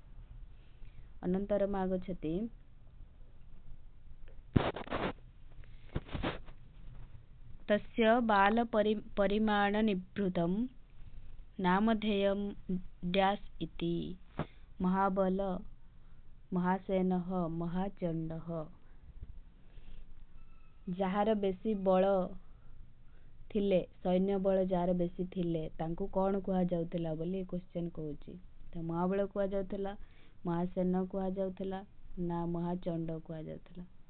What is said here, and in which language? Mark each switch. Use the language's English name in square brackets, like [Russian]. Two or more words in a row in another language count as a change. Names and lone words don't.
[Sanskrit] अनन्तरम् आगच्छति तस्य बालपरिमाणनिभृतं नामधेयं ड्यास् इति। महाबल, महासेनः, महाचण्डः। [Odia] ଯାହାର ବେଶୀ ବଳ ଥିଲେ, ସୈନ୍ୟ ବଳ ଯାହାର ବେଶୀ ଥିଲେ, ତାଙ୍କୁ କ'ଣ କୁହାଯାଉଥିଲା ବୋଲି କ୍ୱେଶ୍ଚନ୍ କହୁଛି। ତ ମହାବଳ କୁହାଯାଉଥିଲା, ମହାସେନ କୁହାଯାଉଥିଲା ନା ମହାଚଣ୍ଡ କୁହାଯାଉଥିଲା?